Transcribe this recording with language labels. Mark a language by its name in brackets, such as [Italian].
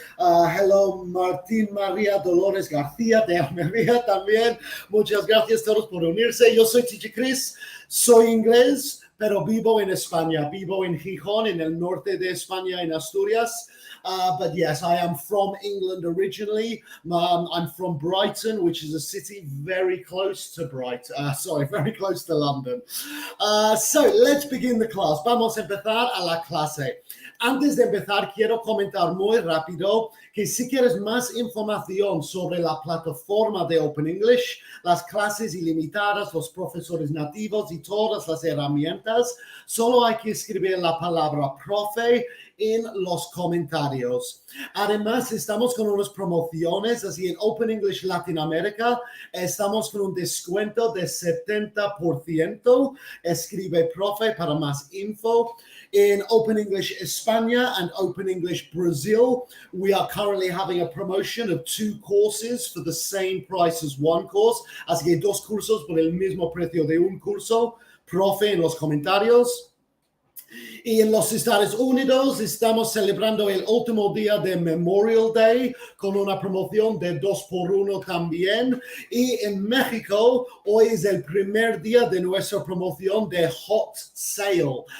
[Spanish] Hello, Martín María Dolores García de Almería también. Muchas gracias a todos por unirse. Yo soy Teacher Chris. Soy inglés, pero vivo en España. Vivo en Gijón, en el norte de España, en Asturias. [English] But yes, I am from England originally. I'm from Brighton, which is a city very close to very close to London. So let's begin the class. [Spanish] Vamos a empezar a la clase. Antes de empezar, quiero comentar muy rápido que si quieres más información sobre la plataforma de Open English, las clases ilimitadas, los profesores nativos y todas las herramientas, solo hay que escribir la palabra profe en los comentarios. Además, estamos con unas promociones, así en Open English Latinoamérica, estamos con un descuento de 70%. Escribe profe para más info. [English] In Open English España and Open English Brazil, we are currently having a promotion of 2 courses for the same price as one course. [Spanish] Así que 2 cursos por el mismo precio de un curso. Profe en los comentarios. Y en los Estados Unidos estamos celebrando el último día de Memorial Day con una promoción de 2x1 también. Y en México hoy es el primer día de nuestra promoción de Hot Sale.